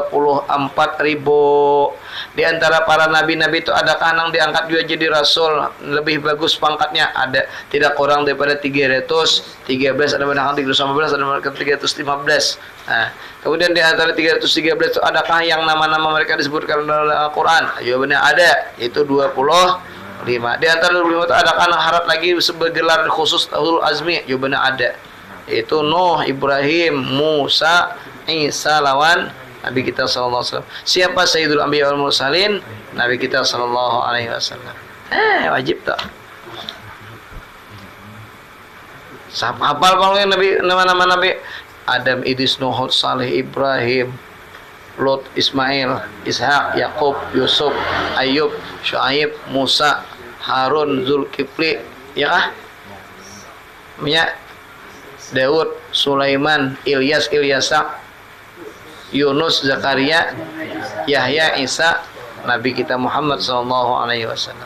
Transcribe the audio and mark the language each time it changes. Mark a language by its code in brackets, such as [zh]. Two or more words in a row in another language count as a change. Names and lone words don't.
[bjn] Di antara para nabi-nabi itu ada yang diangkat juga jadi rasul, lebih bagus pangkatnya, ada tidak kurang daripada 313, ada yang 315, ada yang 315. Kemudian di antara 313 itu adakah yang nama-nama mereka disebutkan dalam Al-Quran? Jawabannya ada, itu 25. Di antara 25 itu adakah yang harap lagi sebagai gelar khusus [ar] أولو العزم? [bjn] Jawabannya ada. Itu Nuh, Ibrahim, Musa, Isa lawan Nabi kita [ar] صلى الله عليه وسلم. [bjn] Siapa [ar] سيد الأنبياء والمرسلين? [bjn] Nabi kita [ar] صلى الله عليه وسلم. [bjn] Wajib tak? Hafal paling Nabi, nama-nama Nabi Adam, Idris, Nuh, Saleh, Ibrahim, Lot, Ismail, Ishak, Yakub, Yusuf, Ayub, Syuaib, Musa, Harun, Zulkifli, ya Daud, Sulaiman, Ilyas, Ilyasa, Yunus, Zakaria, Yahya, Isa, Nabi kita Muhammad [ar] صلى الله عليه وسلم.